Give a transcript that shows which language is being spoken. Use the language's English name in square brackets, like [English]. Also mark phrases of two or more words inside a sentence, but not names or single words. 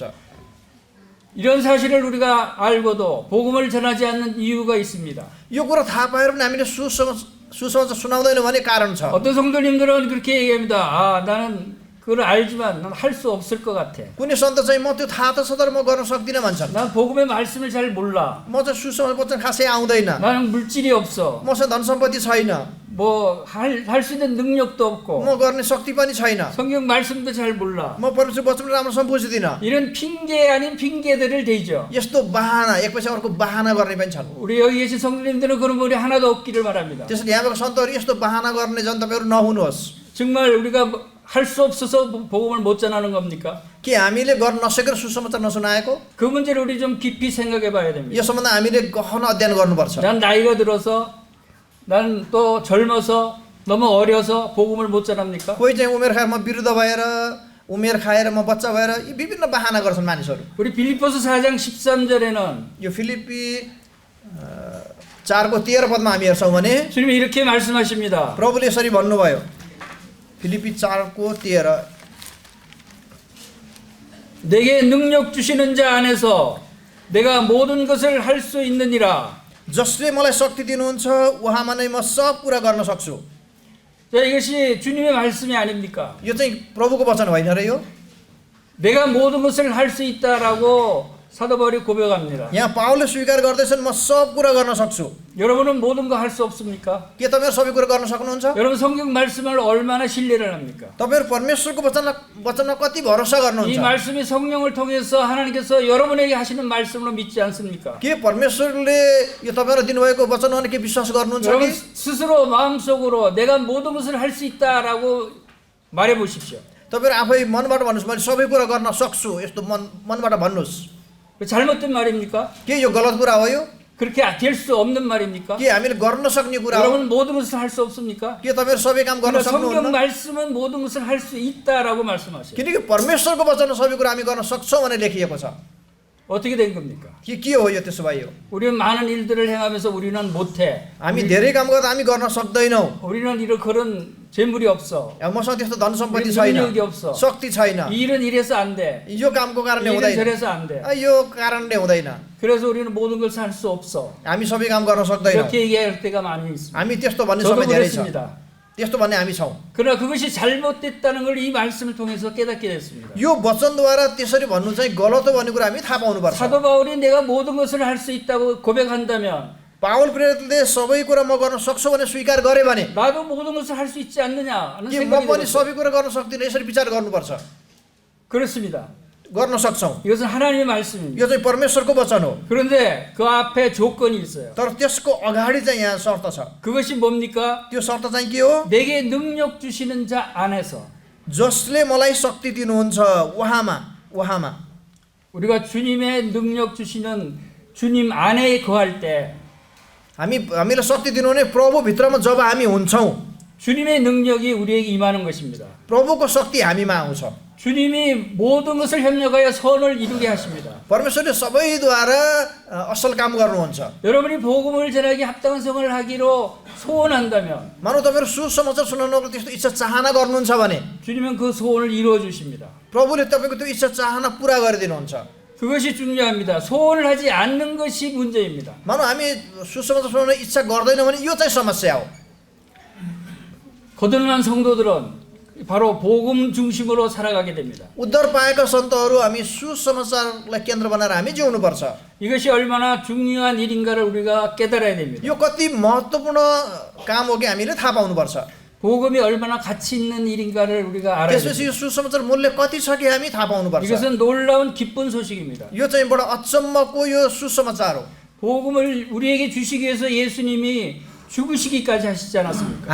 [Korean] 이런 사실을 우리가 알고도 복음을 전하지 않는 이유가 있습니다. [Nepali] यो कुरा थाहा पाएर पनि हामीले सुसमाचार सुनाउँदैनौँ भने कारण छ। [Korean] 어떤 성도님들은 그렇게 얘기합니다. 아, 나는 그걸 알지만 난 할 수 없을 것 같아. [Nepali] कुनै सन्त चाहिँ म त्यो थाहा त छ तर म गर्न सक्दिनँ भन्छन्। [Korean] 난 복음의 말씀을 잘 몰라. [Nepali] म चाहिँ सुसमाचार वचन खासै आउँदैन, [Korean] 나는 물질이 없어. [Nepali] मसँग धन सम्पत्ति छैन, [Korean] 뭐 할 수 있는 능력도 없고 [Nepali] म गर्ने शक्ति पनि छैन, [Korean] 성경 말씀도 잘 몰라. [Nepali] म परमेश्वर वचन राम्रोसँग बुझ्दिनँ। [Korean] 이런 핑계 아닌 핑계들을 대죠. [Nepali] यस्तो बाहना एकपछि अर्को बाहना गर्ने पनि छन्। [Korean] 우리 여기 계신 성도님들은 그런 분이 하나도 없기를 바랍니다. [Nepali] त्यसैले यहाँ भएको सन्तहरू यस्तो बाहना गर्ने जन तपाईँहरू नहुनुहोस्। [Korean] 정말 우리가 할 수 없어서 복음을 못 전하는 겁니까? [Nepali] के हामीले गर्न नसकेर सुसमाचार नसुनाएको? [Korean] 그 문제를 우리 좀 깊이 생각해 봐야 됩니다. [Nepali] यो सम्बन्ध हामीले गहन अध्ययन गर्नुपर्छ। [Korean] 난 나이가 들어서 난 또 젊어서 너무 어려서 복음을 못 전합니까? [Nepali] कोही चाहिँ उमेर खाएर म वृद्ध भएर, उमेर खाएर म बच्चा भएर यी विभिन्न बाहना गर्छन् मानिसहरू। [Korean] 우리 빌립보서 4장 13절에는 [Nepali] यो फिलिप्पी 4को 13 पदमा हामी हेर्छौँ भने [Korean] 주님이 이렇게 말씀하십니다. [Nepali] प्रभुले यसरी भन्नुभयो, फिलिप्पी 4को 13 [Korean] 내게 능력 주시는 자 안에서 내가 모든 것을 할 수 있느니라. [Nepali] जसले मलाई शक्ति दिनुहुन्छ उहाँमा नै म सब कुरा गर्न सक्छु। [Korean] 자, 이것이 주님의 말씀이 아닙니까? [Nepali] यो चाहिँ प्रभुको वचन होइन र यो? [Korean] 내가 모든 것을 할 수 있다라고 사도 바울이 고백합니다. [Nepali] यहाँ पावलले स्वीकार गर्दैछन् म सब कुरा गर्न सक्छु। [Korean] 여러분은 모든 거 할 수 없습니까? [Nepali] के तपाईँहरू सबै कुरा गर्न सक्नुहुन्छ? [Korean] 여러분 성경 말씀을 얼마나 신뢰를 합니까? [Nepali] तपाईँहरू परमेश्वरको वचनमा कति भरोसा [Korean] 이 [Nepali] गर्नुहुन्छ? [Korean] 말씀이 성령을 통해서 하나님께서 여러분에게 하시는 말씀으로 믿지 않습니까? [Nepali] के परमेश्वरले यो तपाईँहरू दिनुभएको वचन भने के विश्वास गर्नुहुन्छ [Korean] 여러분 [Nepali] कि? [Korean] 스스로 마음속으로 내가 모든 것을 할 수 있다라고 말해 보십시오. [Nepali] तपाईँहरू आफै मनबाट भन्नुहोस्, मैले सबै कुरा गर्न सक्छु, यस्तो मनबाट भन्नुहोस्। [Korean] 잘못된 말입니까? [Nepali] के यो गलत कुरा हो यो? [Korean] 그렇게 될 수 없는 말입니까? [Nepali] के हामीले गर्न सक्ने कुरा हो? [Korean] 여러분 모든 것을 할 수 없습니까? [Nepali] के तपाईँहरू सबै काम गर्न [Korean] 그러나 성경 [Nepali] सक्नुहुन्न? [Korean] 말씀은 모든 것을 할 수 있다라고 말씀하셔요. [Nepali] किनकि परमेश्वरको वचनमा सबै कुरा हामी गर्न सक्छौँ भनेर लेखिएको छ। [Korean] 어떻게 된 겁니까? [Nepali] के हो यो त्यसो भए यो? [Korean] 우리는 많은 일들을 행하면서 우리는 못해. [Nepali] हामी धेरै काम गर्दा हामी गर्न सक्दैनौँ। [Korean] 우리는 이런 그런 재물이 없어. [Nepali] मसँग त्यस्तो धन सम्पत्ति [Korean] 우리 [Nepali] छैन, [Korean] 능력이 없어. [Nepali] शक्ति छैन, [Korean] 이 일은 이래서 안 돼. [Nepali] यो कामको कारणले [Korean] 이 일은 [Nepali] हुँदैन, [Korean] 저래서 안 돼. [Nepali] यो कारणले हुँदैन, [Korean] 그래서 우리는 모든 것을 할 수 없어. [Nepali] हामी सबै काम गर्न सक्दैनौँ। [Korean] 이렇게 얘기할 때가 많이 있습니다. [Nepali] हामी त्यस्तो भन्ने [Korean] 저도 [Nepali] समय धेरै छ, [Korean] 그랬습니다. [Nepali] त्यस्तो भन्ने हामी छौँ। [Korean] 그러나 그것이 잘못됐다는 걸 이 말씀을 통해서 깨닫게 됐습니다. [Nepali] यो वचनद्वारा त्यसरी भन्नु चाहिँ गलत हो भन्ने कुरा हामी थाहा पाउनुपर्छ। [Korean] 사도 바울이 내가 모든 것을 할 수 있다고 고백한다면 [Nepali] पावल प्रेरितले सबै कुरा म गर्न सक्छु भने स्वीकार गरे भने [Korean] 나도 모든 것을 할 수 있지 않느냐 하는 [Nepali] के म [Korean] 생각이 [Nepali] पनि [Korean] 들었어요. [Nepali] सबै कुरा गर्न सक्दिनँ, यसरी विचार गर्नुपर्छ। [Korean] 그렇습니다. [Nepali] गर्न सक्छौँ, [Korean] 이것은 하나님의 말씀입니다. [Nepali] यो चाहिँ परमेश्वरको वचन हो। [Korean] 그런데 그 앞에 조건이 있어요. [Nepali] तर त्यसको अगाडि चाहिँ यहाँ शर्त छ। [Korean] 그것이 뭡니까? [Nepali] त्यो शर्त चाहिँ के हो? [Korean] 내게 능력 주시는 자 안에서 [Nepali] जसले मलाई शक्ति दिनुहुन्छ उहाँमा [Korean] 우리가 주님의 능력 주시는 주님 안에 거할 때 [Nepali] हामीलाई शक्ति दिनुहुने प्रभुभित्रमा जब हामी हुन्छौँ, [Korean] 주님의 능력이 우리에게 임하는 것입니다. [Nepali] प्रभुको शक्ति हामीमा आउँछ। [Korean] 주님이 모든 것을 협력하여 선을 이루게 하십니다. [Nepali] परमेश्वरले सबैद्वारा असल काम गर्नुहुन्छ। [Korean] 여러분이 복음을 전하기 합당한 생활을 하기로 소원한다면 [Nepali] मानौ तपाईँहरू सुसमाचार सुनाउनको त्यस्तो इच्छा चाहना गर्नुहुन्छ भने [Korean] 주님은 그 소원을 이루어 주십니다. [Nepali] प्रभुले तपाईँको त्यो इच्छा चाहना पुरा गरिदिनुहुन्छ। [Korean] 그것이 중요합니다. 소원을 하지 않는 것이 문제입니다. [Nepali] मानौ हामी सुसमाचार सुनाउन इच्छा गर्दैनौँ भने यो चाहिँ समस्या हो। [Korean] 거듭난 성도들은 바로 복음 중심으로 살아가게 됩니다. [Nepali] उद्धार पाएका सन्तहरू हामी सुसमाचारलाई केन्द्र बनाएर हामी जिउनुपर्छ। [Korean] 이것이 얼마나 중요한 일인가를 우리가 깨달아야 됩니다. [Nepali] यो कति महत्त्वपूर्ण काम हो कि हामीले थाहा पाउनुपर्छ। [Korean] 복음이 얼마나 가치 있는 일인가를 우리가 알아야 [Nepali] त्यसपछि [Korean] 됩니다. [Nepali] यो सुसमाचार मूल्य कति छ कि हामी थाहा पाउनुपर्छ। [Korean] 이것은 놀라운 기쁜 소식입니다. [Nepali] यो चाहिँ बडा अचम्मको यो सुसमाचार हो। [Korean] 복음을 우리에게 주시기 위해서 예수님이 죽으시기까지 하시지 않았습니까?